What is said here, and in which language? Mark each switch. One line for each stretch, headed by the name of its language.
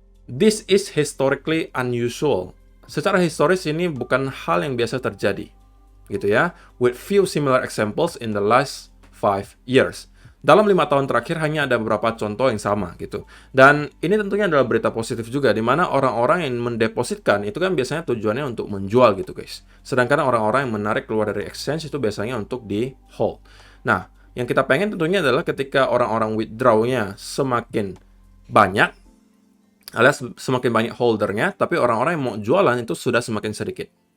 English: This is historically unusual.
Indonesian: Secara historis ini bukan hal yang biasa terjadi, gitu ya.
English: With few similar examples in the last 5 years.
Indonesian: Dalam 5 tahun terakhir hanya ada beberapa contoh yang sama gitu. Dan ini tentunya adalah berita positif juga, di mana orang-orang yang mendepositkan itu kan biasanya tujuannya untuk menjual gitu guys. Sedangkan orang-orang yang menarik keluar dari exchange itu biasanya untuk di hold. Nah, yang kita pengen tentunya adalah ketika orang-orang withdraw-nya semakin banyak, alias semakin banyak holdernya, tapi orang-orang yang mau jualan itu sudah semakin sedikit.